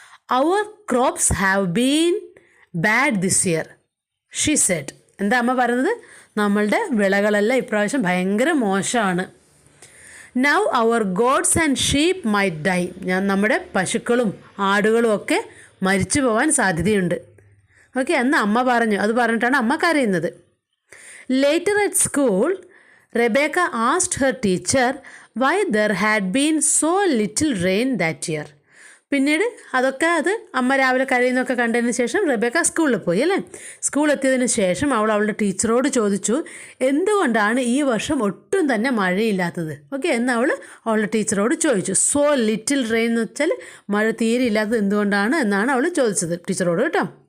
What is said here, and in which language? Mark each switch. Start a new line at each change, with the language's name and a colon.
English: Our crops have been bad this year, she said.
Malayalam: എന്താ അമ്മ പറയുന്നത്? നമ്മളുടെ വിളകളെല്ലാം ഇപ്രാവശ്യം ഭയങ്കര മോശമാണ്.
English: Now our goats and sheep might die.
Malayalam: നമ്മുടെ പശുക്കളും ആടുകളും ഒക്കെ മരിച്ചു പോകാൻ സാധ്യതയുണ്ട്. ഓക്കെ, അന്ന് അമ്മ പറഞ്ഞു. അത് പറഞ്ഞിട്ടാണ് അമ്മ കരയുന്നത്.
English: Later at school, Rebecca asked her teacher why there had been so little rain that year.
Malayalam: പിന്നീട് അത് അമ്മ രാവിലെ കരയുന്നൊക്കെ കണ്ടതിന് ശേഷം റെബേക്ക സ്കൂളിൽ പോയി അല്ലേ. സ്കൂളെത്തിയതിന് ശേഷം അവളുടെ ടീച്ചറോട് ചോദിച്ചു, എന്തുകൊണ്ടാണ് ഈ വർഷം ഒട്ടും തന്നെ മഴയില്ലാത്തത്? ഓക്കെ, എന്ന് അവളുടെ ടീച്ചറോട് ചോദിച്ചു.
English: so little rain
Malayalam: എന്ന് വെച്ചാൽ മഴ തീരെ ഇല്ലാത്തത് എന്തുകൊണ്ടാണ് എന്നാണ് അവൾ ചോദിച്ചത് ടീച്ചറോട് കേട്ടോ.